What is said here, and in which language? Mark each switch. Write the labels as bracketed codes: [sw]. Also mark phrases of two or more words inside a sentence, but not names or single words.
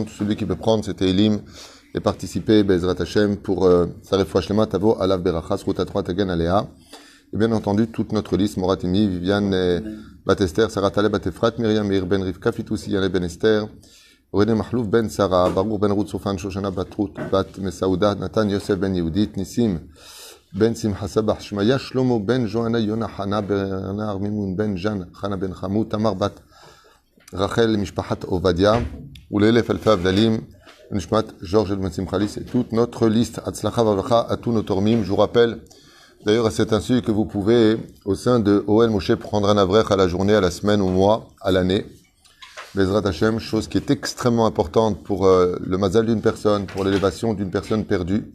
[fr] Celui qui peut prendre cet Eilim et participer, [he] עזרת השם, [fr] pour sa [he] רפואה שלמה, תבוא עליו ברכה, Ruta 3 Tagen Alea. [fr] Et bien entendu, toute notre liste, Moratimi, Viviane Bat Esther, Sarah Taleb Bat Efrat, Myriam Meir Ben Rivka, Fitoussi Yane Ben Esther, René Mahlouf Ben Sarah, Baruch Ben Ruth Soufan, Shoshana Bat Ruth, Bat Mesaouda, Nathan Yosef Ben Yehudit, Nissim Ben Simcha Sabah, Shmaya Shlomo Ben Johanna Yona Hana Bernard Mimoun Ben Jan Chana Ben Chamou, Tamar Bat Rachel Mishpachat Ovadia, Oulelef Alfa Avdalim, Nishmat Georges El Ben Simchalis, et toute notre liste, [he] הצלחה וברכה, [fr] à tous nos tormim. Je vous rappelle d'ailleurs à cet insu que vous pouvez, au sein de OL Moshe, prendre un avrech à la journée, à la semaine, au mois, à l'année. [he] בעזרת השם, [fr] chose qui est extrêmement importante pour le mazal d'une personne, pour l'élévation d'une personne perdue.